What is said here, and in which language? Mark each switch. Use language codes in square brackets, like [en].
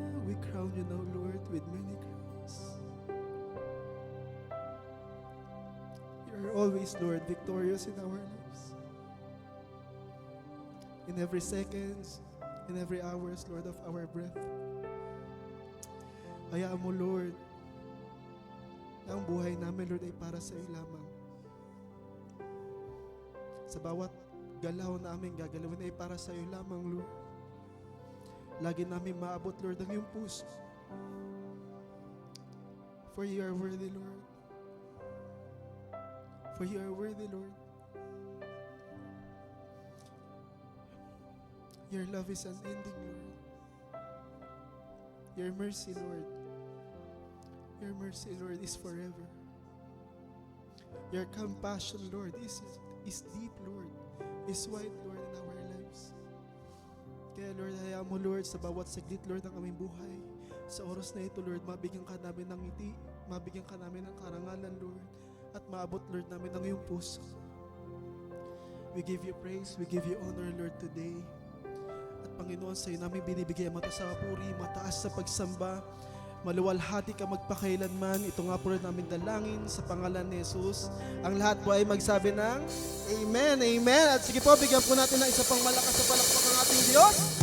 [en] We crown you now, Lord, with many crowns. You're always, Lord, victorious in our lives. In every seconds, in every hours, Lord, of our breath. [tl] Hayaan mo, Lord, na ang buhay namin, Lord, ay para sa iyo lamang. Sa bawat galaw namin gagalawin ay para sa iyo lamang, Lord. Lagi namin maabot, Lord, ang iyong puso. [en] For you are worthy, Lord. For you are worthy, Lord. Your love is unending, Lord. Your mercy, Lord. Your mercy, Lord, is forever. Your compassion, Lord, is deep, Lord. Is wide, Lord, in our lives. [tl] Kaya, Lord, hayaan mo, Lord, sa bawat saglit, Lord, ng aming buhay. Sa oras na ito, Lord, mabigyan ka namin ng ngiti, mabigyan ka namin ng karangalan, Lord, at maabot, Lord, namin ang iyong puso. [en] We give you praise, we give you honor, Lord, today. [tl] At Panginoon, sa iyo namin binibigay ang mataas sa papuri, mataas sa pagsamba, maluwalhati ka magpakailanman. Ito nga po rin namin dalangin sa pangalan ni Jesus. Ang lahat po ay magsabi ng Amen, Amen. At sige po, bigyan po natin ng isa pang malakas na palakpak ang ating Diyos.